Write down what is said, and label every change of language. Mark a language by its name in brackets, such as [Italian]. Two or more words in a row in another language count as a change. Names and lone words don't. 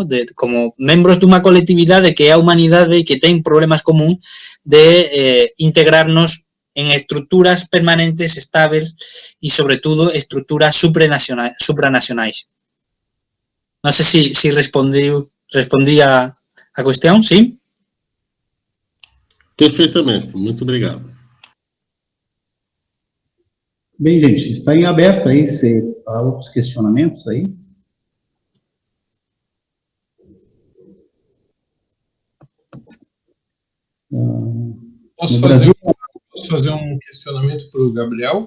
[Galician] Como membros dunha colectividade que é a humanidade e que ten problemas común de integrarnos en estruturas permanentes, estables e, sobre todo, estruturas supranacionais. Non sei se respondí a cuestión, ¿sí? [Portuguese] Perfeitamente, muito obrigado. Bem, gente, está em aberto aí, há outros questionamentos aí? Posso fazer um questionamento para o Gabriel?